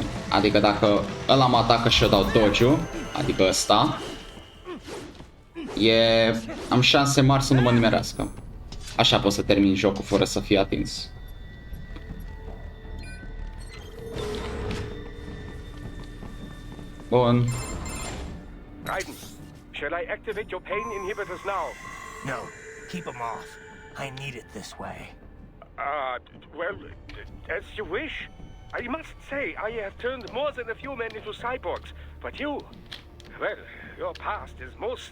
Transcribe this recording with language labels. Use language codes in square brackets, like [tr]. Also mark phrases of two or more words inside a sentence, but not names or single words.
[ro] Adică dacă ăla mă atacă și eu dau dodge-ul, adică ăsta, am șanse mari să nu mă nimerească. Așa pot să termin jocul fără să fie atins. Bun. Raiden, [en] shall I activate your pain inhibitors now? No, keep them off. I need it this way. Well, as you wish. I must say, I have turned more than a few men into cyborgs, but you, well, your past is most,